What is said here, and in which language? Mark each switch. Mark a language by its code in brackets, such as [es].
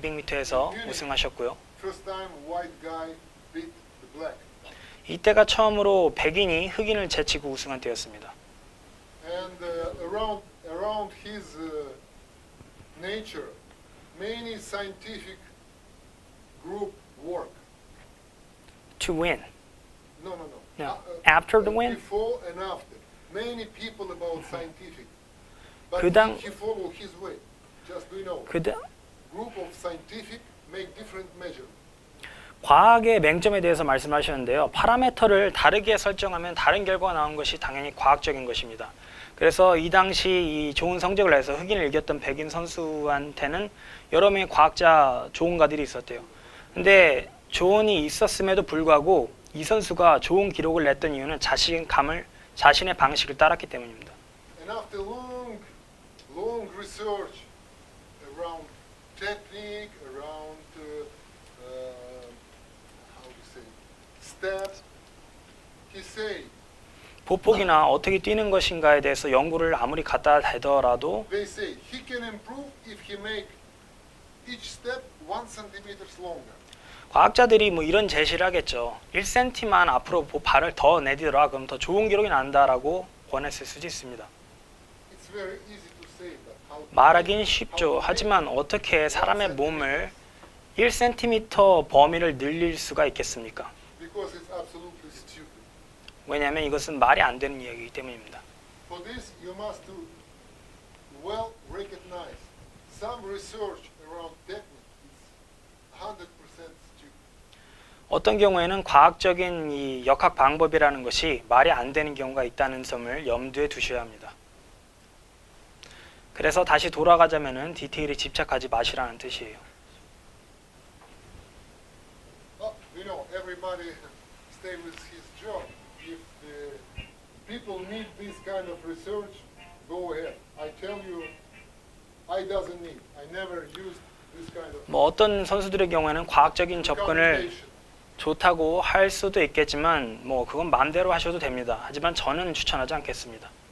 [ko] 100m, 200m에서 우승하셨고요. [en] First time white guy beat the black. [ko] 이때가 처음으로 백인이 흑인을 제치고 우승한 때였습니다. [en] And around his nature, many scientific group work. To win. No. No. After the win? Before and after. Many people about scientific. But [ko] 그당- [en] he follow his way. Just do you know? Group of scientific make different measure. [ko] 과학의 맹점에 대해서 말씀하셨는데요. 파라미터를 다르게 설정하면 다른 결과가 나온 것이 당연히 과학적인 것입니다. 그래서 이 당시 이 좋은 성적을 내서 흑인을 이겼던 백인 선수한테는 여러 명의 과학자 조언가들이 있었대요. 근데 조언이 있었음에도 불구하고 이 선수가 좋은 기록을 냈던 이유는 자신의 방식을 따랐기 때문입니다. [en] And after long research around technique, around how to say steps, he say [ko] 보폭이나 어떻게 뛰는 것인가에 대해서 연구를 아무리 갖다 대더라도 [en] they say he can improve if he make each step 1 centimeter longer. [ko] 과학자들이 뭐 이런 제시를 하겠죠. 1cm만 앞으로 발을 더 내디더라 그럼 더 좋은 기록이 난다라고 권했을 수도 있습니다. [en] It's very easy to say, but how to [ko] 말하기는 쉽죠. 하지만 어떻게 사람의 몸을 1cm 범위를 늘릴 수가 있겠습니까? [en] because it's absolutely stupid. [ko] 왜냐하면 이것은 말이 안 되는 이야기이기 때문입니다. [en] For this, you must to well recognize some research around technique is 100% stupid. [ko] 어떤 경우에는 과학적인 이 역학 방법이라는 것이 말이 안 되는 경우가 있다는 점을 염두에 두셔야 합니다. 그래서 다시 돌아가자면은 디테일에 집착하지 마시라는 뜻이에요. [en] You know, everybody stay with his job. If the people need this kind of research, go ahead. I tell you, I doesn't need. I never used this kind of [ko] 뭐 어떤 선수들의 경우에는 과학적인 접근을 [en] communication. [ko] 좋다고 할 수도 있겠지만 뭐 그건 마음대로 하셔도 됩니다. 하지만 저는 추천하지 않겠습니다.